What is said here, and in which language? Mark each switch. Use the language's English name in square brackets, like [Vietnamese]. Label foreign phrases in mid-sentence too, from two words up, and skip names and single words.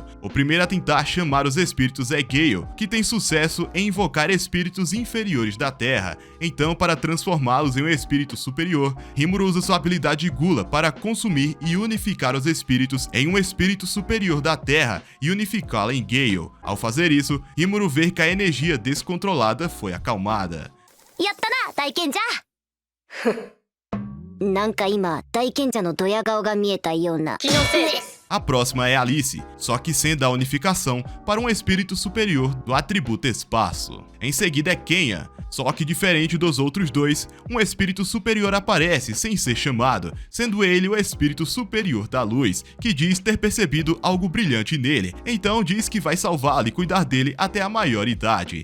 [Portuguese] O primeiro a tentar chamar os espíritos é Gale, que tem sucesso em invocar espíritos inferiores da Terra. Então, para transformá-los em um espírito superior, Rimuru usa sua habilidade Gula para consumir e unificar os espíritos em um espírito superior da Terra e unificá-la em Gale. Ao fazer isso, Rimuru vê que a energia descontrolada foi acalmada. [Japanese] やったな大賢者なんか今大賢者のドヤ顔が見えたような気のせいです [Portuguese] A próxima é Alice, só que sendo a unificação para um espírito superior do atributo espaço. Em seguida é Kenya, só que diferente dos outros dois, um espírito superior aparece sem ser chamado, sendo ele o espírito superior da luz, que diz ter percebido algo brilhante nele, então diz que vai salvá-lo e cuidar dele até a maior idade.